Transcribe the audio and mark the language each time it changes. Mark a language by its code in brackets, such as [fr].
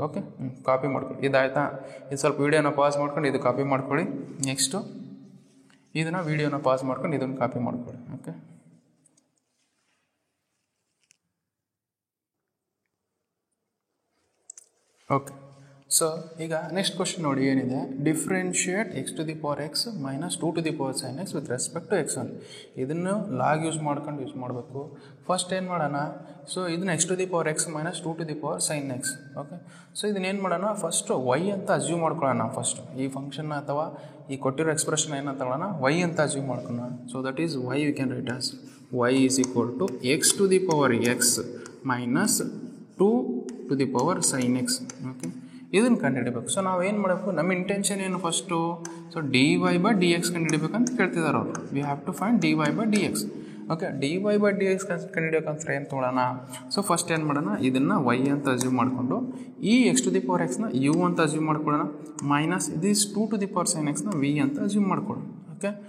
[kn] Okay, copy ಮಾಡ್ಕೊಳ್ಳಿ. ಇದಾಯ್ತಾ? ಇದು ಸ್ವಲ್ಪ ವೀಡಿಯೋನ ಪಾಸ್ ಮಾಡ್ಕೊಂಡು ಇದು ಕಾಪಿ ಮಾಡ್ಕೊಳ್ಳಿ. ನೆಕ್ಸ್ಟು ಇದನ್ನು ವೀಡಿಯೋನ ಪಾಸ್ ಮಾಡ್ಕೊಂಡು ಇದನ್ನು ಕಾಪಿ ಮಾಡ್ಕೊಳ್ಳಿ. ಓಕೆ, ಓಕೆ, ಸೊ ಈಗ ನೆಕ್ಸ್ಟ್ ಕ್ವಶನ್ ನೋಡಿ ಏನಿದೆ. [en] Differentiate x to the power x minus 2 to the power sin x with respect to x one. [kn] ಇದನ್ನು ಲಾಗ್ ಯೂಸ್ ಮಾಡಬೇಕು. ಫಸ್ಟ್ ಏನು ಮಾಡೋಣ? ಸೊ ಇದನ್ನ x to the power x minus 2 to the power sin x. Okay, so ಇದನ್ನೇನು ಮಾಡೋಣ? First y ಅಂತ assume ಮಾಡ್ಕೊಳ್ಳೋಣ. First ಈ ಫಂಕ್ಷನ್ನ ಅಥವಾ ಈ ಕೊಟ್ಟಿರೋ ಎಕ್ಸ್ಪ್ರೆಷನ್ ಏನಂತ ತಗೊಳ್ಳೋಣ? y ಅಂತ ಅಸ್ಯೂಮ್ ಮಾಡ್ಕೊಳ್ಳೋಣ. [en] So that is y we can write as y is equal to x to the power x minus 2 to the power sin x. [kn] Okay, ಇದನ್ನು ಕಂಡುಹಿಡಬೇಕು. ಸೊ ನಾವು ಏನು ಮಾಡಬೇಕು? ನಮ್ಮ ಇಂಟೆನ್ಷನ್ ಏನು ಫಸ್ಟು? ಸೊ dy/dx ಕಂಡುಹಿಡಬೇಕಂತ ಕೇಳ್ತಿದ್ದಾರೆ ಅವರು. [en] We have to find dy/dx. [kn] Okay, dy/dx ಕಂಡುಹಿಡಬೇಕಂತ ಏನು ತೊಗೊಳ್ಳೋಣ? ಸೊ ಫಸ್ಟ್ ಏನು ಮಾಡೋಣ? ಇದನ್ನು y ಅಂತ ಅಸ್ಯೂಮ್ ಮಾಡಿಕೊಂಡು ಈ x to the power x ನ u ಅಂತ ಅಸ್ಯೂಮ್ ಮಾಡ್ಕೊಳ್ಳೋಣ. Minus this 2 to the power sin x ನ v ಅಂತ ಅಸ್ಯೂಮ್ ಮಾಡ್ಕೊಳ್ಳೋಣ. ಓಕೆ,